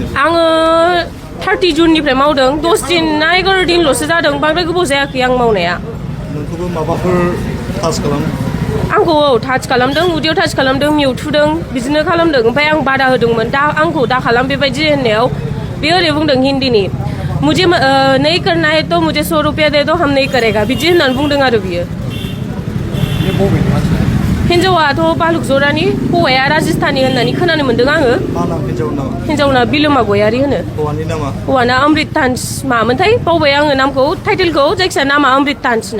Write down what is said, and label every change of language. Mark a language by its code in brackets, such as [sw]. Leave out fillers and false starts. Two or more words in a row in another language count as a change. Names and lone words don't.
[brx] आङो 30 जुननिफ्राय मावदों, 10 दिन ना 11 दिनल'सो जादों, बांद्राय गोबाव जायाखै आं मावनाया। नोंखौबो माबाफोर टाच खालामो? आंखौ टाच खालामदों, उदैयाव टाच खालामदों, मेवथुदों, बिदिनो खालामदों। ओमफ्राय आं बादा होदोंमोन, आंखौ दा खालाम बेबायदि होननायाव बे ओरै बुंदों हिन्दीनि, [hi] मुझे नहीं करना है तो मुझे 100 रुपया दे दो, हम नहीं करेगा, [brx] बिदि होननानै बुंदों आरो बियो। हिन्जावाथ' बालुक जरानि, हौवाया राजस्थानी होननानै खोनानो मोन्दों आङो। हिन्जावना बिलोमा गयारि होनो। हौवाना अमृत तान्स मामोनथाय, बावबाय आङो नामखौ, टाइटेलखौ, जायखिया नामा अमृत तान्सनो।